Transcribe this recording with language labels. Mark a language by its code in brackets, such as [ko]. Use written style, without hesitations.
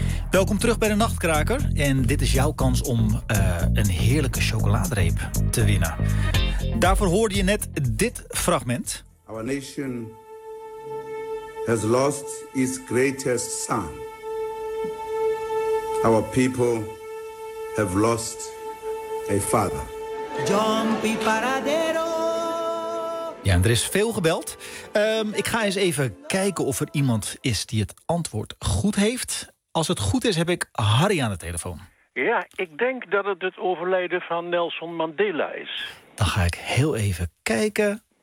[nl] Welkom terug bij de Nachtkraker. En dit is jouw kans om een heerlijke chocoladereep te winnen. Daarvoor hoorde je net dit fragment. [en] Our nation has lost its greatest son. Our people have lost a father. Jumpy Paradero. [nl] Ja, en er is veel gebeld. Ik ga eens even kijken of er iemand is die het antwoord goed heeft. Als het goed is, heb ik Harry aan de telefoon. Ja, ik denk dat het overlijden van Nelson Mandela is. Dan ga ik heel even kijken.